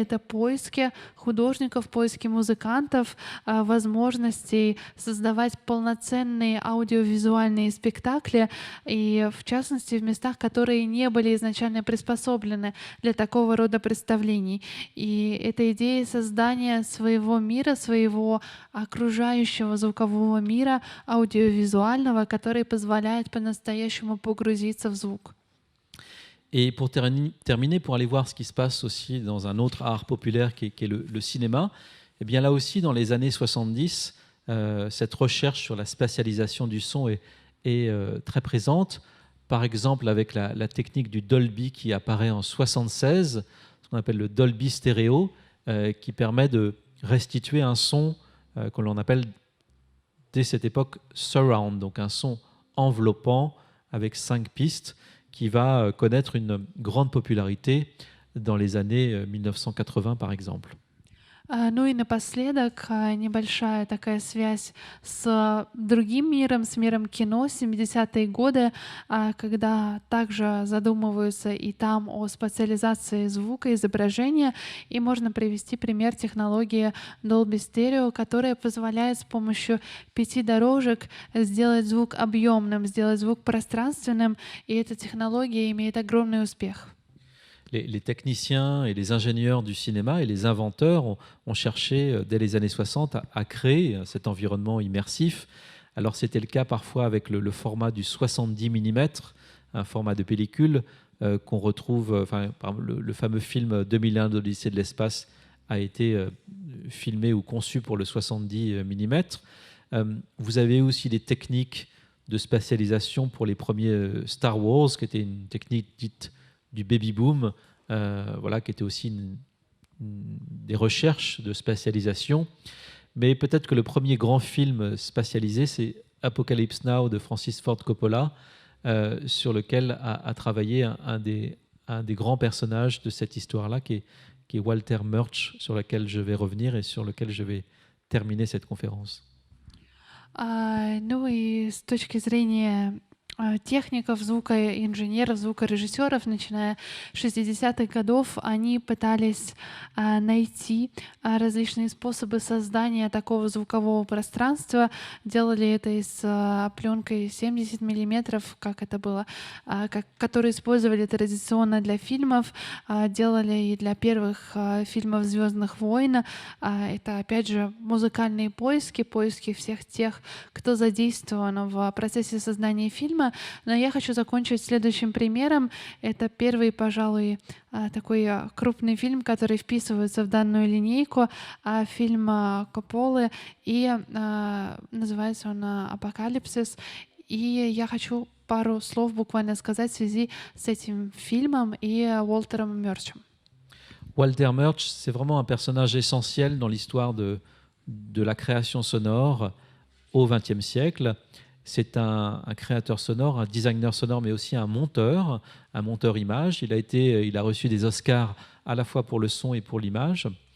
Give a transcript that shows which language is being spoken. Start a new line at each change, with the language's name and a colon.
Russian: Это поиски художников, поиски музыкантов, возможностей создавать полноценные аудиовизуальные спектакли, и в частности в местах, которые не были изначально приспособлены для такого рода представлений. И эта идея создания своего мира, своего окружающего звукового мира, аудиовизуального, который позволяет по-настоящему погрузиться в звук.
French: Et pour terminer, pour aller voir ce qui se passe aussi dans un autre art populaire qui est le cinéma, eh bien là aussi, dans les années 70, cette recherche sur la spatialisation du son est très présente. Par exemple, avec la technique du Dolby qui apparaît en 76, ce qu'on appelle le Dolby stéréo, qui permet de restituer un son que l'on appelle dès cette époque surround, donc un son enveloppant avec 5 pistes, qui va connaître une grande popularité dans les années 1980, par exemple.
Russian: Ну и напоследок небольшая такая связь с другим миром, с миром кино, 70-е годы, когда также задумываются и там о специализации звука, изображения. И можно привести пример технологии Dolby Stereo, которая позволяет с помощью 5 дорожек сделать звук объемным, сделать звук пространственным. И эта технология имеет огромный успех.
French: Les techniciens et les ingénieurs du cinéma et les inventeurs ont cherché dès les années 60 à créer cet environnement immersif. Alors c'était le cas parfois avec le format du 70 mm, un format de pellicule qu'on retrouve, par exemple, le fameux film 2001 d'Odyssée de l'espace a été filmé ou conçu pour le 70 mm. Vous avez aussi des techniques de spatialisation pour les premiers Star Wars, qui était une technique dite du baby boom, qui était aussi des recherches de spatialisation. Mais peut-être que le premier grand film spatialisé, c'est Apocalypse Now de Francis Ford Coppola, sur lequel a travaillé un des grands personnages de cette histoire-là, qui est Walter Murch, sur lequel je vais revenir et sur lequel je vais terminer cette conférence.
Russian: Ну и с точки зрения техников, звукоинженеров, звукорежиссеров, начиная с 60-х годов, они пытались найти различные способы создания такого звукового пространства. Делали это и с пленкой 70 миллиметров, как это было, которые использовали традиционно для фильмов, делали и для первых фильмов «Звездных войн». Это, опять же, музыкальные поиски всех тех, кто задействован в процессе создания фильма. Но я хочу закончить следующим примером. Это первый, пожалуй, такой крупный фильм, который вписывается в данную линейку, фильм Копполы, и называется он «Апокалипсис». И я хочу пару слов буквально сказать в связи с этим фильмом и Уолтером Мёрчем.
French: Walter Murch, c'est vraiment un personnage essentiel dans l'histoire de la création sonore au XXe siècle. c'est un créateur sonore, un designer sonore, mais aussi un monteur image. Il a reçu des Oscars à la fois pour le son et pour l'image.